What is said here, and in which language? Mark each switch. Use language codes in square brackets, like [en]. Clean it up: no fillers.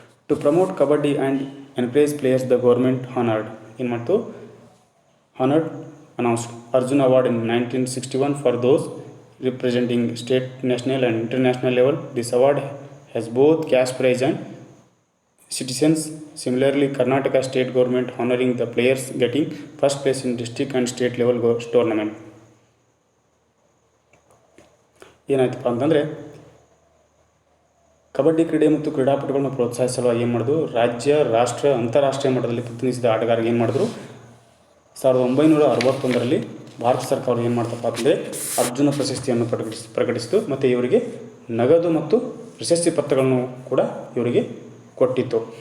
[en] to promote kabaddi and encourage players the government honoured [kn] ಏನು ಮಾಡ್ತು [en] Honoured announced Arjun award in 1961 for those representing state national and international level. This award has both cash prize and citizens. Similarly, Karnataka state government honoring the players getting first place in district and state level tournament. [kn] ಏನಾಯ್ತಪ್ಪ ಅಂತಂದರೆ ಕಬಡ್ಡಿ ಕ್ರೀಡೆ ಮತ್ತು ಕ್ರೀಡಾಪಟುಗಳನ್ನ ಪ್ರೋತ್ಸಾಹಿಸಲು ಏನು ಮಾಡಿದ್ರು, ರಾಜ್ಯ ರಾಷ್ಟ್ರ ಅಂತಾರಾಷ್ಟ್ರೀಯ ಮಟ್ಟದಲ್ಲಿ ಪ್ರತಿನಿಧಿಸಿದ ಆಟಗಾರರಿಗೆ ಏನು ಮಾಡಿದ್ರು, 1961ರಲ್ಲಿ ಭಾರತ ಸರ್ಕಾರ ಏನು ಮಾಡ್ತಪ್ಪ ಅಂತಂದರೆ ಅರ್ಜುನ ಪ್ರಶಸ್ತಿಯನ್ನು ಪ್ರಕಟಿಸಿತು ಮತ್ತು ಇವರಿಗೆ ನಗದು ಮತ್ತು ಪ್ರಶಸ್ತಿ ಪತ್ರಗಳನ್ನು ಕೂಡ ಇವರಿಗೆ ಕೊಟ್ಟಿತ್ತು.